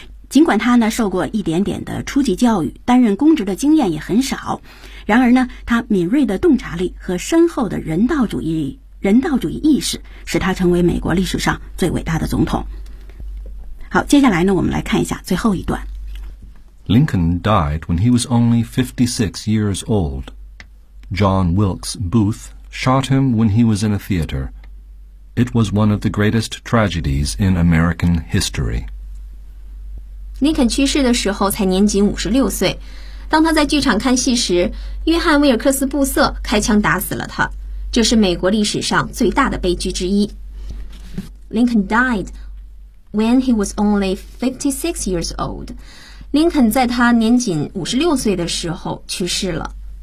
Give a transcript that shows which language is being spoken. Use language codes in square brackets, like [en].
[zh] 尽管他呢受过一点点的初级教育，担任公职的经验也很少，然而呢他敏锐的洞察力和深厚的人道主义意识使他成为美国历史上最伟大的总统。好，接下来呢我们来看一下最后一段。 [en] Lincoln died when he was only 56 years old. John Wilkes Booth shot him when he was in a theater. It was one of the greatest tragedies in American history. [zh] Lincoln 去世的时候才年仅56岁。当他在剧场看戏时，约翰·威尔克斯·布瑟开枪打死了他。这是美国历史上最大的悲剧之一。 [en] Lincoln died when he was only 56 years old. [zh] 林肯在他年仅56岁的时候去世了。